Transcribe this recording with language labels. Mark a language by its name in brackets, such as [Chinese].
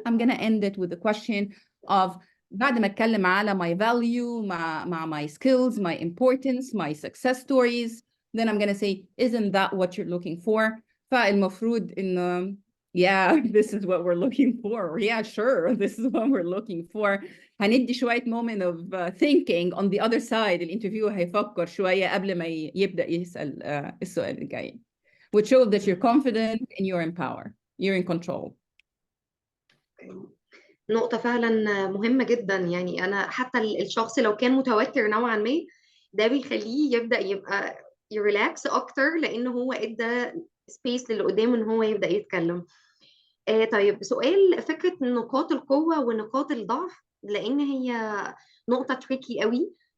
[English] I'm going to end it with the question of [Arabic] بعد ما أتكلم على [English] my value, مع my skills, my importance, my success stories. Then I'm going to say, isn't that what you're looking for? [Arabic] فالمفروض إنه [English] yeah, this is what we're looking for. Or, yeah, sure, this is what we're looking for. [Arabic] هندي شوية [English] moment of thinking on the other side. [Arabic] الانترفيو هيفكر شوية قبل ما يبدأ يسأل السؤال الجاي. [English] Which shows that you're confident and you're in power. You're in control. [Arabic] نقطة فعلا مهمة جدا. يعني أنا حتى الشخص لو كان متوتر نوعا ما، ده بيخليه يبدأ يبقى يريلاكس أكتر، لأن هو إدى سبيس للي قدامه إن هو يبدأ يتكلم. طيب سؤال، فكرة نقاط القوة ونقاط الضعف، لأن هي نقطة تريكي قوي.